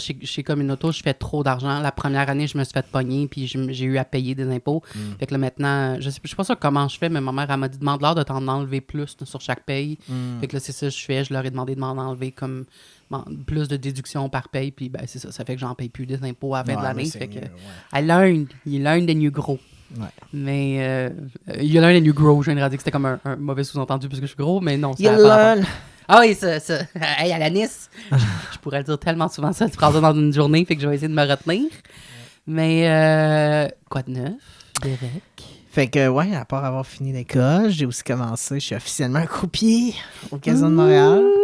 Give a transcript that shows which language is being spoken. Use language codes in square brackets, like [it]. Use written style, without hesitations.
[fr] Chez Communauto, je fais trop d'argent. La première année, je me suis fait pogner puis j'ai eu à payer des impôts. Fait que là, maintenant, je suis pas sûr comment je fais, mais ma mère, elle m'a dit, demande-leur de t'en enlever plus sur chaque paye. Fait que là, c'est ça que je fais. Je leur ai demandé de m'en enlever comme plus de déductions par paye. Puis ben c'est ça. Ça fait que j'en paye plus des impôts à la fin de l'année. Fait que [en] I learned. You learn then you grow. [fr] Ouais. Mais [en] you learn and you grow. [fr] Je viens de dire que c'était comme un mauvais sous-entendu parce que je suis gros, mais non. [en] You learn. [fr] Ah oui, ça. Hey, Alanis, je pourrais le dire tellement souvent ça, tu prends ça dans une journée, fait que je vais essayer de me retenir. Mais quoi de neuf, Derek? Fait que, ouais, à part avoir fini l'école, j'ai aussi commencé, je suis officiellement un croupier au Casino de Montréal.